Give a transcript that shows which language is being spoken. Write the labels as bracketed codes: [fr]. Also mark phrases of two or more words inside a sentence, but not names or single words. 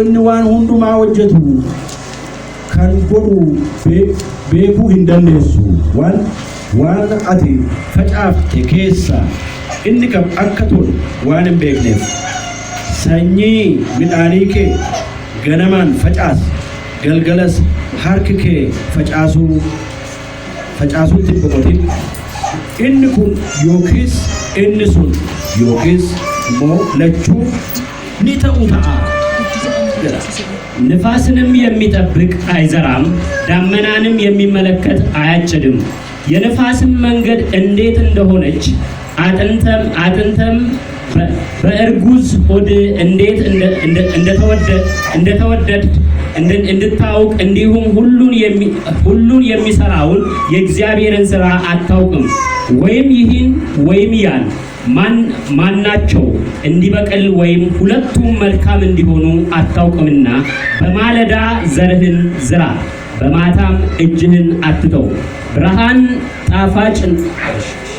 [om] inni waan hundumaa hojjetu kan godhu beekuu hin dandeessu waan ati facaafte keessa inni kam akka tolu waan hin beekneef sanyii midhaanii kee ganamaan facaas galgalas harki kee facaasuutti boqotin inni kun yookiis inni sun yookiis immoo lachuu ni ta'u ta'a [am] ንፋስንም የሚጠብቅ አይዘራም ዳመናንም የሚመለከት አያጭድም የንፋስም መንገድ እንዴት እንደሆነች አጥንተም በእርጉዝ ሆድ እንዴት እንደተወደድ እንድታውቅ እንዲሁም ሁሉን የሚሰራውን የእግዚአብሔርን ሥራ አታውቅም ወይም ይህን ወይም ያን ማናቸው እንዲበቅል ወይም ሁለቱም መልካም እንዲሆኑ አታውቅምና በማለዳ ዘርህን ዝራ በማታም እጅህን አትተው ብርሃን ጣፋጭ